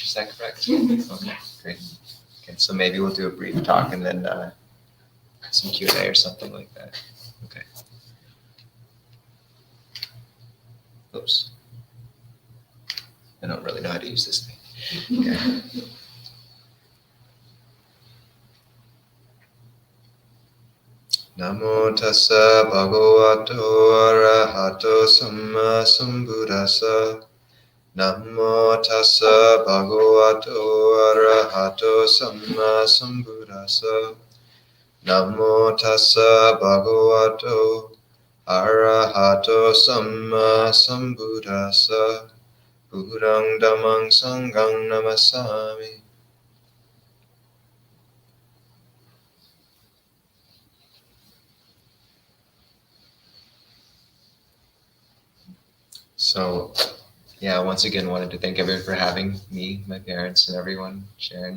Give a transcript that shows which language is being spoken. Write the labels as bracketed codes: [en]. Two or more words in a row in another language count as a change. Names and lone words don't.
[en] Is that correct? Okay, great. Okay, so maybe we'll do a brief talk and then some Q&A or something like that. Okay. Oops. I don't really know how to use this thing. Okay. [pi] Namo tassa bhagavato arahato samma sambuddhassa. Namo tassa bhagavato arahato samma sambuddhassa. Namo tassa bhagavato arahato samma sambuddhassa. Buddhang dhammang sanghang namasami. [en] So, yeah, once again, wanted to thank everyone for having me, my parents, and everyone, Sharon.